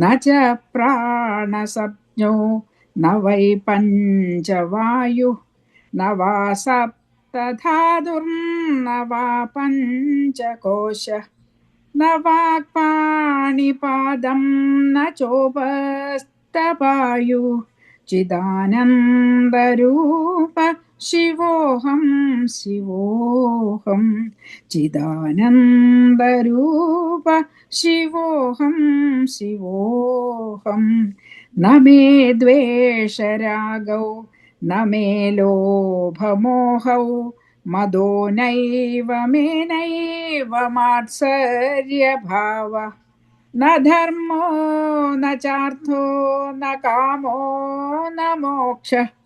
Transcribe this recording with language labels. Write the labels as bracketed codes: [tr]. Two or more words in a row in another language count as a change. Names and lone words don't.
[sa] ച പ്രാണസപ്നോ ന വൈ പഞ്ചവായു ന വാ സപ്തധാതുർന വാ പഞ്ചകോശ ന വാക്പാണിപാദം ന ചോപസ്തപായു ചിദാനന്ദരൂപ शिवोऽहं शिवोऽहं चिदानन्दरूप शिवोऽहं शिवोऽहं न मे द्वेषरागौ न मे लोभमोहौ मदो नैव मे नैव मात्सर्यभावः न धर्मो न चार्थो न कामो न मोक्षः